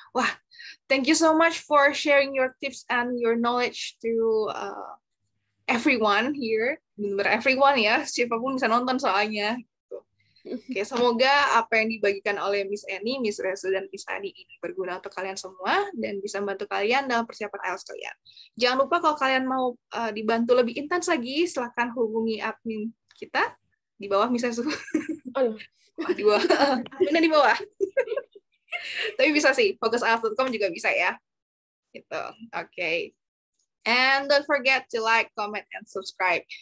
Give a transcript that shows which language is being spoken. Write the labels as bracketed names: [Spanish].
[English] Wah, thank you so much for sharing your tips and your knowledge to everyone here. [Indonesian] Benar everyone ya, siapapun bisa nonton soalnya. Oke, semoga apa yang dibagikan oleh Miss Annie, Miss Rezu, dan Miss Adi ini berguna untuk kalian semua dan bisa membantu kalian dalam persiapan IELTS kalian. Jangan lupa kalau kalian mau dibantu lebih intens lagi, silahkan hubungi admin kita di bawah Miss Rezu. Di bawah. Adminnya di bawah. Tapi bisa sih, focusielts.com juga bisa ya. Gitu. Oke. [English] And don't forget to like, comment, and subscribe.